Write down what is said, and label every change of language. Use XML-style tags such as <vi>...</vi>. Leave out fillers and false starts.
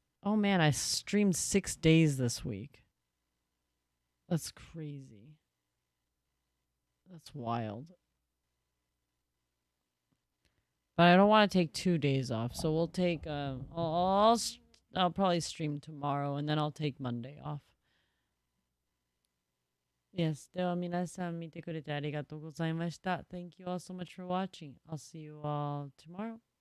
<en>Oh man, I streamed 6 days this week. That's crazy. That's wild. But I don't want to take 2 days off, so we'll take... I'll probably stream tomorrow, and then I'll take Monday off.</en> <ja>Yes, では皆さん見てくれてありがとうございました。</ja> <en>Thank you all so much for watching. I'll see you all tomorrow.</en>